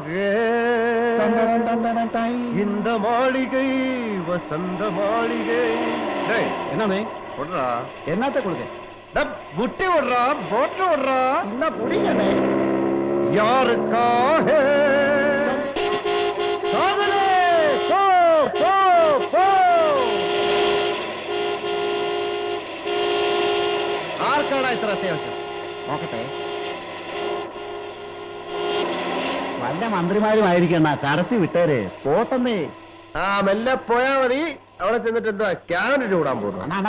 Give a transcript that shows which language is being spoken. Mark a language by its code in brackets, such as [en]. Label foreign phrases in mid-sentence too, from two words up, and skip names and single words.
[ta] தண்டடன் தண்டடன் டைம், இந்த மாளிகை வசந்த மாளிகை. என்னே விடுறா, என்னத்த கொடுக்க? புட்டி விடுறா, போட்டு விடுறா, என்ன புடிங்கண்ணே. யாருக்காக? காதலே, போ போ போ. [ml] ആർക്കാടാ ഇത്ര അത്യാവശ്യം? നോക്കട്ടെ, വല്ല മന്ത്രിമാരുമായിരിക്കണ, കടത്തി വിട്ടേര് പോട്ടെന്നേ. ആ മെല്ലെ പോയാ മതി. അവിടെ ചെന്നിട്ട് എന്താ ക്യാബിനറ്റ് വിടാൻ പോകുന്നു?